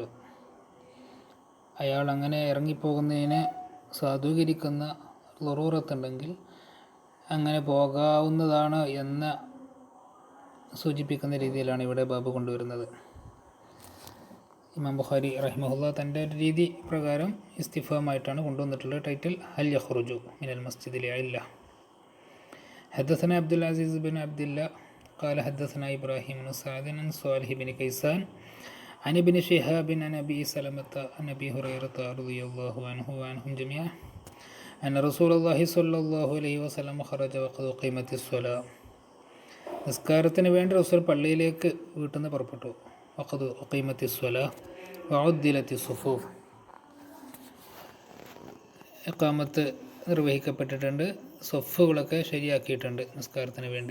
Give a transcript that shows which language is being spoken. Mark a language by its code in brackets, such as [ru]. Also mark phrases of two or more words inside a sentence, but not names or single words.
[ml] അയാൾ അങ്ങനെ ഇറങ്ങിപ്പോകുന്നതിനെ സാധൂകരിക്കുന്ന ളറൂറത്തുണ്ടെങ്കിൽ അങ്ങനെ പോകാവുന്നതാണ് എന്ന് സൂചിപ്പിക്കുന്ന രീതിയിലാണ് ഇവിടെ ബാബ് കൊണ്ടുവരുന്നത്. ഇമാം ബുഖാരി റഹിമഹുല്ലാ തൻ്റെ ഒരു രീതി പ്രകാരം ഇസ്തിഫാമായിട്ടാണ് കൊണ്ടുവന്നിട്ടുള്ളത്. [ar] ടൈറ്റിൽ هل يخرج من المسجد لعلة. حدثنا عبد العزيز بن عبد الله قال حدثنا إبراهيم بن سعد عن صالح بن كيسان عن ابن شهاب عن أبي سلمة عن أبي هريرة رضي الله عنه وعنهم جميعا أن رسول الله صلى الله عليه وسلم خرج وقد أقيمت الصلاة. [ml] നിസ്കാരത്തിന് വേണ്ടി റസൂൽ പള്ളിയിലേക്ക് വീട്ടിൽ നിന്ന് പുറപ്പെട്ടു. [ar] وقد أقيمت الصلاة وعدلت الصفوف, [ml] ഇഖാമത്ത് നിർവഹിക്കപ്പെട്ടിട്ടുണ്ട്, സൊഫുകളൊക്കെ ശരിയാക്കിയിട്ടുണ്ട് നിസ്കാരത്തിന് വേണ്ടി.